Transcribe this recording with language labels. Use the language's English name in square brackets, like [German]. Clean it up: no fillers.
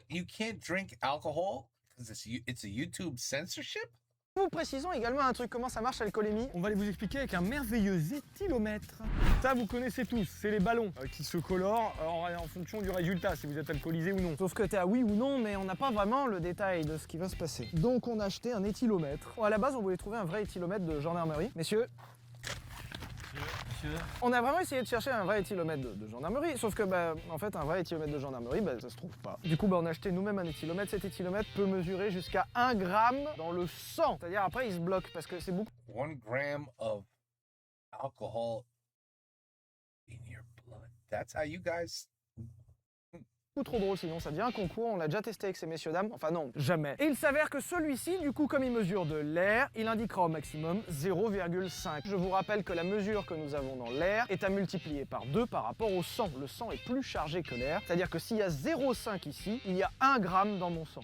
[English] You can't drink alcohol because it's a YouTube censorship? [French] vous précisons également un truc, comment ça marche l'alcoolémie. On va vous expliquer avec un merveilleux éthylomètre. Ça, vous connaissez tous, c'est les ballons qui se colorent en fonction du résultat, si vous êtes alcoolisé ou non. Sauf que t'es à oui ou non, mais on n'a pas vraiment le détail de ce qui va se passer. Donc on a acheté un éthylomètre. Bon, à la base, on voulait trouver un vrai éthylomètre de gendarmerie. Messieurs, on a vraiment essayé de chercher un vrai éthylomètre de gendarmerie, sauf que en fait un vrai éthylomètre de gendarmerie, ça se trouve pas. Du coup on a acheté nous-mêmes un éthylomètre. Cet éthylomètre peut mesurer jusqu'à 1 gramme dans le sang. C'est-à-dire après il se bloque parce que c'est beaucoup [English] 1 gram of alcohol in your blood. That's how you guys. [French] trop drôle, sinon ça devient un concours. On l'a déjà testé avec ces messieurs dames, enfin non, jamais. Et il s'avère que celui-ci, du coup comme il mesure de l'air, il indiquera au maximum 0,5. Je vous rappelle que la mesure que nous avons dans l'air est à multiplier par 2 par rapport au sang. Le sang est plus chargé que l'air, c'est-à-dire que s'il y a 0,5 ici, il y a 1 gramme dans mon sang.